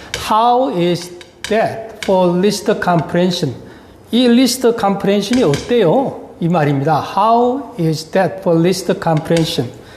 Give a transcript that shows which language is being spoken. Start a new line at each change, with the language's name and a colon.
English: How is that for list comprehension?
Korean: 이 list comprehension이 어때요? 이 말입니다.
English: How is that for list comprehension?